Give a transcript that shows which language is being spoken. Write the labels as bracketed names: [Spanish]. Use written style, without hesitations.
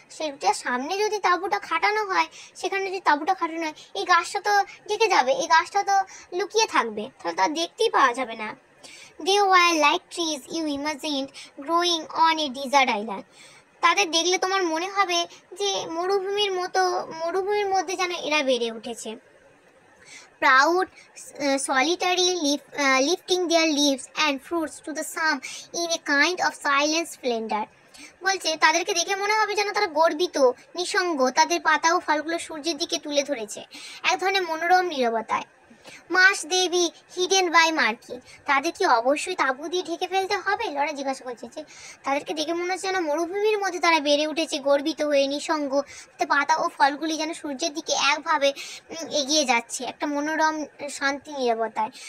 [Bangla] সেটা সামনে যদি তাঁবুটা খাটানো হয়, সেখানে যদি তাঁবুটা খাটানো হয়, এই গাছটা তো ঢেকে যাবে, এই গাছটা তো লুকিয়ে থাকবে, তাহলে তা দেখতেই পাওয়া যাবে না। [English] they were like trees you imagined growing on a desert island, [Bangla] তাদের দেখলে তোমার মনে হবে যে মরুভূমির মধ্যে যেন এরা বেড়ে উঠেছে। [English] Proud, solitary, lifting their leaves and fruits to the sun in a kind of silent splendor. [Bangla] বলছে তাদেরকে দেখে মনে হবে যেন তারা গর্বিত, নিঃসঙ্গ, তাদের পাতা ও ফলগুলো সূর্যের দিকে তুলে ধরেছে এক ধরনের মনোরম নীরবতায়। [English] মাস দেবী hidden by marquee, [Bangla] তাদের কি অবশ্যই তাঁবু দিয়ে ঢেকে ফেলতে হবে? লরা জিজ্ঞাসা করছে যে তাদেরকে দেখে মনে হচ্ছে যেন মরুভূমির মধ্যে তারা বেড়ে উঠেছে, গর্বিত হয়ে, নিঃসঙ্গ, পাতা ও ফলগুলি যেন সূর্যের দিকে একভাবে এগিয়ে যাচ্ছে একটা মনোরম শান্তি নীরবতায়।